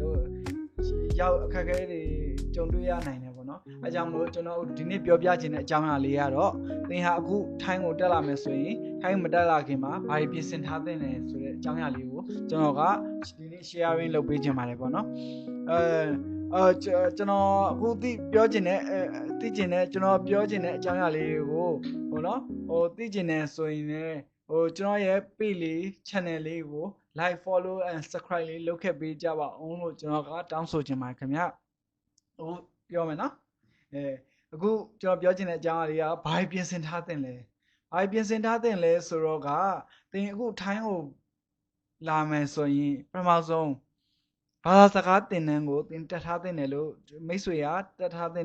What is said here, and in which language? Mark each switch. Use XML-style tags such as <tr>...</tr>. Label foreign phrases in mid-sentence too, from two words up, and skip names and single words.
<my>ကြုံတွေ့ရနိုင်တယ်ပေါ့နော်အဲကြောင့်မို့ကျွန်တော်ဒီနေ့ပြောပြချင်တဲ့အကြောင်းအရာလေးကတော့သင်ဟာအခုထိုင်းကိုတက်လာမယ်ဆိုရင်ထိုင်းမတက်လာခင်မှာဘာတွေပြင်ဆင်ထားသင့်တယ်ဆိုတဲ့အကြောင်းအရာလေးကိုကျွန်တော်ကဒီနေ့ sharing လုပ်ပေးချင်ပါတယ်ပေါ့နော် ကျွန်တော်အခုပြောချင်တဲ့ကျွန်တော်ပြောချင်တဲ့အကြောင်းအရာလေးကိုပေါ့နော်သိချင်တယ်ဆိုရင်လည်းကျွန်တော် ရဲ့ page လေး channel လေးကို</my> <en>like follow and subscribe</en> <my>လေးလုပ်ခဲ့ပေးကြပါအောင်လို့ကျွန်တော်ကတောင်းဆိုချင်ပါတယ်ခင်ဗျအခုပြောမယ်နော်အခုကျွန်တော်ပြောချင်တဲ့အကြောင်းအရာလေးကဘာပြင်ဆင်ထားသင့်လဲဆိုတော့ကသင်အခုထိုင်းကိုလာမယ်ဆိုရင်ပထမဆုံးဘာသာစကားသင်တန်းကိုသင်တက်ထားသင့်တယ်လို့မိတ်ဆွေကတက်ထားသင့်</my>